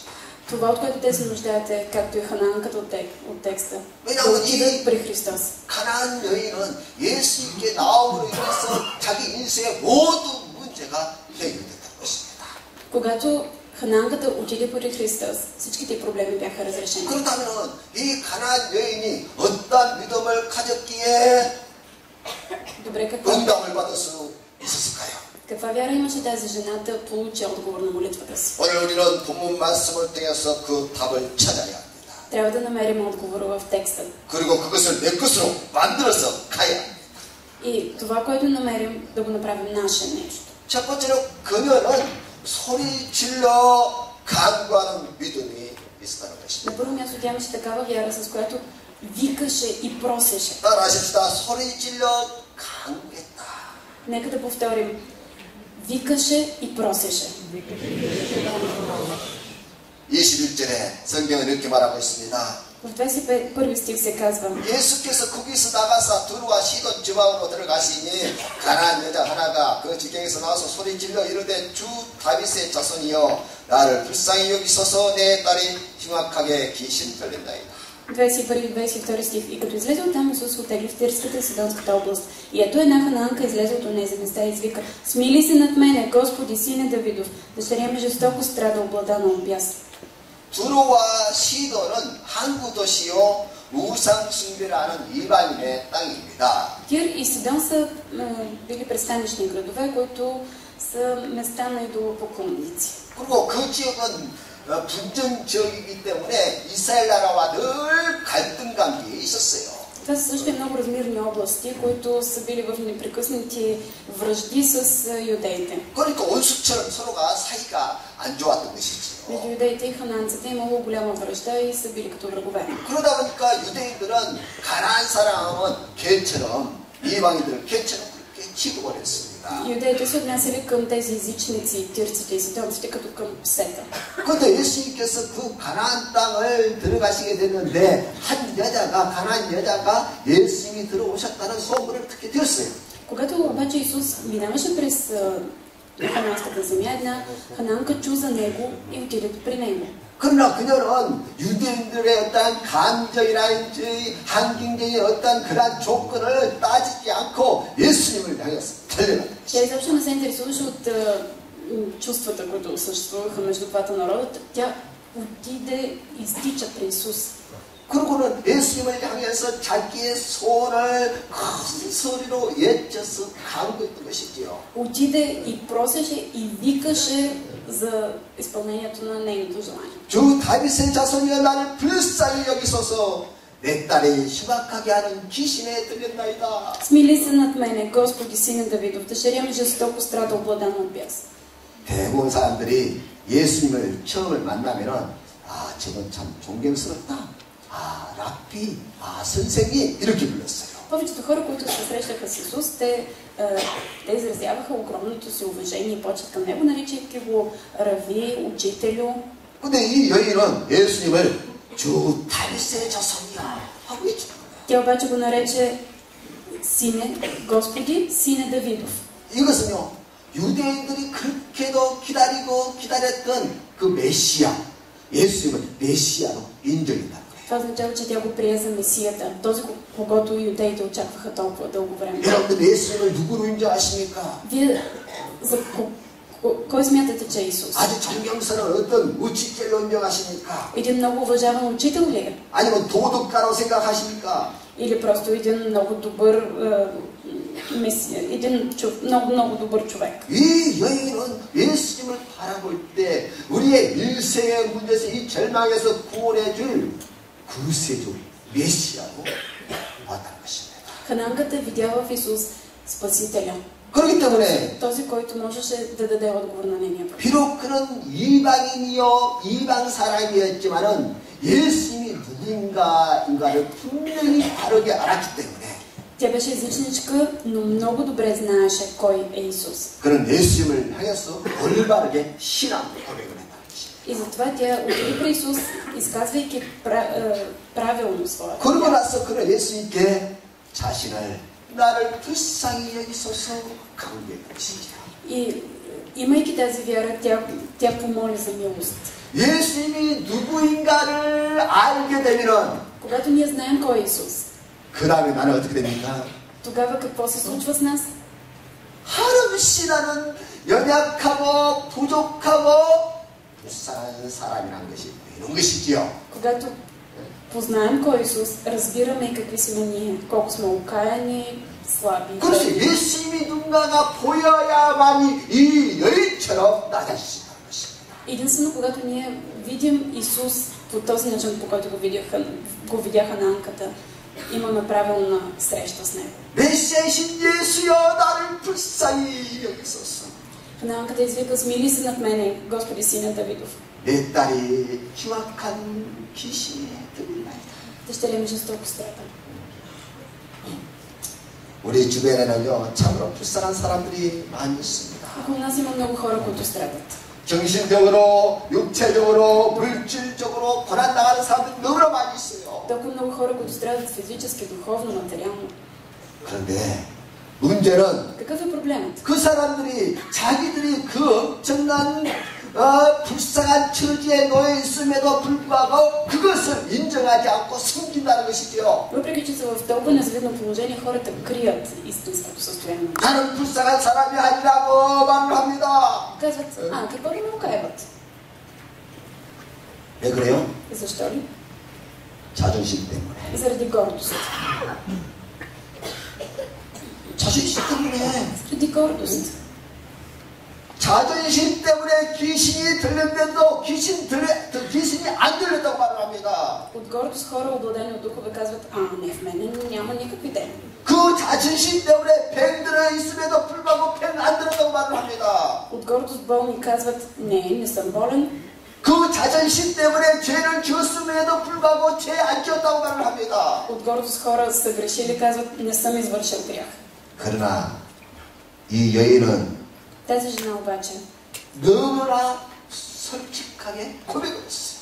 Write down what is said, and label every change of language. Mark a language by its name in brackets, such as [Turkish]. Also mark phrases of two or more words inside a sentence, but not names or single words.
[Bulgarian] Това, от което те се нуждаят, е, както и хананката от текста, да [Korean] 왜냐하면 [Bulgarian] отидат при Христос. [Korean] 가나안 여인은 예수님께 나옴으로 인해서 자기 인생의 모든 문제가 해결됐다는 것입니다. [Bulgarian] Когато хананката отиде при Христос, всичките проблеми бяха разрешени. [Korean] 그렇다면 이 가나안 여인이 어떤 믿음을 가졌기에 [Bulgarian] Добре, [Korean] 응답을 받을 수 있었을까요? [Bulgarian] каква вяра имаше тази жена да получи отговор на молитвата си? [Korean] 오늘 우리는 본문 말씀을 통해서 그 답을 찾아야 합니다. [Bulgarian] Трябва да намерим отговора в текста. [Korean] 그리고 그것을 내 것으로 만들어서 가야 합니다. [Bulgarian] И това, което намерим, да го направим наше нещо. [Korean] 첫 번째로 그녀는 소리 질러 간구하는 믿음이 있었다는 것입니다. [Bulgarian] На първо място тя имаше такава вяра, с която викаше и просеше. [Korean] 따라하십시다. 소리 질러 간구했다. [Bulgarian] Нека да повторим. викаше и просеше. [Korean] 21절에 성경은 이렇게 말하고 있습니다. [Bulgarian] В 21 стих се казва: [Korean] 예수께서 거기서 나가사 두루와 시돈 지방으로 들어가시니 가난한 여자 하나가 그 지경에서 나와서 소리질러 이르되 주 다윗의 자손이여 나를 불쌍히 여기소서 내 딸이 흉악하게 귀신들린다이다. [Bulgarian] 21-22 стих. И като излезе оттам, Исус отегли в Тирската и Сидонската област. И ето една хананка излезе от онези места и извика: смили се над мене, Господи, сине Давидов, дъщеря ми жестоко страда, обладана от бяс. [Korean] 두루와 시돈은 항구 도시요 우상 숭배를 하는 이방인의 땅입니다. [Bulgarian] Тир и Сидон са били пристанищни градове, които са места на идолопоклонници. [Korean] 그리고 그 지역은 분쟁 지역이기 때문에 이스라엘 나라와 늘 갈등 관계에 있었어요. [Bulgarian] Това са също и много размирни области, които са били в непрекъснати вражди с юдеите. [Korean] 그러니까 원수처럼 서로가 사이가 안 좋았던 것이지요. [Bulgarian] Между юдеите и хананците имало голяма връжда и са били като врагове. [Korean] 그러다 보니까 유대인들은 가나안 사람은 개처럼 이방인들을 개처럼 그렇게 취급을 했습니다. [Bulgarian] Юдеите се отнасяли към тези езичници, тирците и сидонците като към псета. [Korean] 그런데 예수님께서 그 가나안 땅을 들어가시게 됐는데 한 여자가 가나안 여자가 예수님이 들어오셨다는 소문을 듣게 되었어요. [Bulgarian] Когато обаче Исус минаваше през хананската земя, една хананка чу за него и отиде при него. [Korean] 그러나 그녀는 유대인들의 어떤 감정이라든지 환경적인 어떤 그런 조건을 따지지 않고 예수님을 향해서 달려갔다. [Bulgarian] Тя изобщо не се интересуваше от чувствата, които съществуваха между двата народа. Тя отиде, изтича при Исус. [Korean] 그러고는 예수님을 향해서 자기의 소원을 큰 소리로 외쳐서 간구했던 것이지요. [Bulgarian] Отиде и просеше и викаше за изпълнението на нейното желание. [Korean] 주 다윗의 자손이여 나를 불쌍히 여기소서 내 딸이 흉악하게 하는 귀신에 들렸나이다. [Bulgarian] Смили се над мене, Господи, сине Давидов, дъщеря ми жестоко страда, обладана от бяс. [Korean] 대부분 사람들이 예수님을 처음을 만나면은 아 저건 참 존경스럽다. 아 랍비, 아 선생님 이렇게 불렀어요. [Bulgarian] Повечето хора, които се срещаха с Исус, те изразяваха огромното си уважение и почет към него, наричайки го рави, учителю. [Korean] 근데 이 여인은 예수님을 주 다윗의 자손이야 하고 외치는 거예요. [Bulgarian] Тя обаче го нарече сине, Господи, сине Давидов. [Korean] 이것은요 유대인들이 그렇게도 기다리고 기다렸던 그 메시아 예수님을 메시아로 인정했다는 거예요. [Bulgarian] Това означава, че тя го прие за Месията, този, когото юдеите очакваха толкова дълго време. [Korean] 여러분들 예수님을 누구로 인정하십니까? [Bulgarian] Вие за кой смятате, че е Исус? [Korean] 아주 존경스러운 어떤 우치젤로 인정하십니까? [Bulgarian] Един много уважаван учител ли е? [Korean] 아니면 도덕가로 생각하십니까? [Bulgarian] Или просто един много добър един много добър човек? [Korean] 이 여인은 예수님을 바라볼 때 우리의 일생의 문제에서 이 절망에서 구원해줄 구세주 메시아로 왔다는 것입니다. [Bulgarian] Хананката видяла в Исус Спасителя. [Korean] 그렇기 때문에 [Bulgarian] този, който можеше да даде отговор на нейния проблем. [Korean] 비록 그런 이방인이요 이방 사람이었지만은 예수님이 누군가인가를 분명히 바르게 알았기 때문에 [Bulgarian] Тя беше езичничка, но много добре знаеше кой е Исус. [Korean] 그런 예수님을 향해서 올바르게 신앙 고백을 했다. [Bulgarian] И затова тя отиде при Исус, изказвайки правилно своя. [Korean] 그러고 나서 그런 예수님께 자신을 나를 불쌍히 여기소서 간구했던 것이지요. [Bulgarian] И имайки тази вяра, тя помоли за милост. [Korean] 예수님이 누구인가를 알게 되면은 [Bulgarian] Когато ние знаем кой е Исус, [Korean] 그 다음에 나는 어떻게 됩니까? [Bulgarian] тогава какво се случва с нас? [Korean] 한없이 나는 연약하고 부족하고 불쌍한 사람이라는 것이 보이는 것이지요. [Bulgarian] Когато познаем кой е Исус, разбираме и какви сме ние, колко сме окаяни, слаби. [Korean] 그렇지 예수님이 누군가가 보여야만이 이 여인처럼 낮아지신다는 것입니다. [Bulgarian] Единствено, когато ние видим Исус по този начин, по който го видяха на Анката, имаме правилна среща с него. [Korean] 메시아이신 예수여 나를 불쌍히 여기소서. [Bulgarian] Хананката извика: смили се над мене, Господи, сине Давидов. [Korean] 내 딸이 흉악한 귀신에 들리나이다. [Bulgarian] Дъщеря ми жестоко страда. [Korean] 우리 주변에는요 참으로 불쌍한 사람들이 많이 있습니다. [Bulgarian] Около нас има много хора, които страдат. [Korean] 정신적으로, 육체적으로, 물질적으로 고난당하는 사람들이 너무나 많이 있어요. [Bulgarian] Толкова много хора, които страдат физически, духовно, материално. [Korean] 그런데 문제는 [Bulgarian] Какъв е проблемът? [Korean] 그 사람들이 자기들이 그 엄청난 불쌍한 처지에 놓여 있음에도 불구하고 그것을 인정하지 않고 숨긴다는 것이죠. [Bulgarian] Въпреки че са в толкова незавидно положение, хората крият истинското състояние. [Korean] 나는 불쌍한 사람이 아니라고 말을 합니다. [Bulgarian] Казват: какво да ме окаяват? [Korean] 왜 그래요? [Bulgarian] Защо ли? [Korean] 자존심 때문에. [Bulgarian] Заради гордост. [Korean] 자존심 때문에. [Bulgarian] Заради гордост. [Korean] 자존심 때문에 귀신이 들렸는데도 귀신이 안 들렸다고 말을 합니다. [Bulgarian] От гордост хора, обладани от духове, казват: не, в мене няма никакви демони. [Korean] 그 자존심 때문에 병 들어 있음에도 불구하고 병 안 들었다고 말을 합니다. [Bulgarian] От гордост болни казват: не съм болен. [Korean] 그 그 자존심 때문에 죄를 지었음에도 불구하고 죄 안 지었다고 말을 합니다. [Bulgarian] От гордост хора са грешили, казват, не съм извършил грях. [Korean] 그러나 이 여인은 [Bulgarian] Тази жена обаче [Korean] 너무나 솔직하게 고백을 했어요.